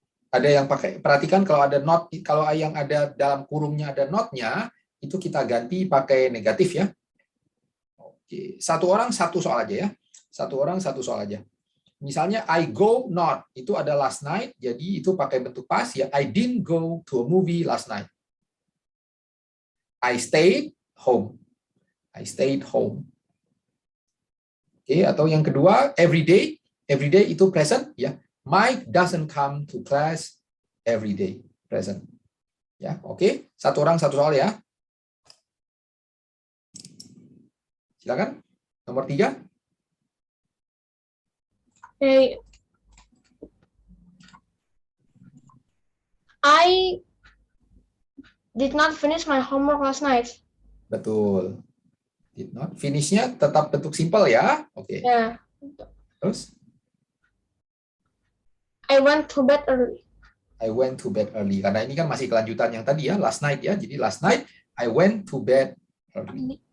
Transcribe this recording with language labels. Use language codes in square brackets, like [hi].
[id] Ada yang pakai, perhatikan kalau ada not, kalau yang ada dalam kurungnya ada not-nya, itu kita ganti pakai negatif ya. Oke, satu orang satu soal aja ya. Satu orang satu soal aja. Misalnya I go not, itu ada last night, jadi itu pakai bentuk past ya. [en] I didn't go to a movie last night. I stayed home. I stayed home. [id] Oke, atau yang kedua, every day itu present ya. [en] Mike doesn't come to class every day. [id] Present. Ya, oke. Satu orang satu soal ya. Silakan. Nomor 3. [en] Okay. I did not finish my homework last night. [id] Betul. Did not. Finish-nya tetap bentuk simple ya. Oke. [en] Yeah. [id] Terus? [en] I went to bed early. I went to bed early. [id] Karena ini kan masih kelanjutan yang tadi ya, last night ya. [en] Jadi last night I went to bed early.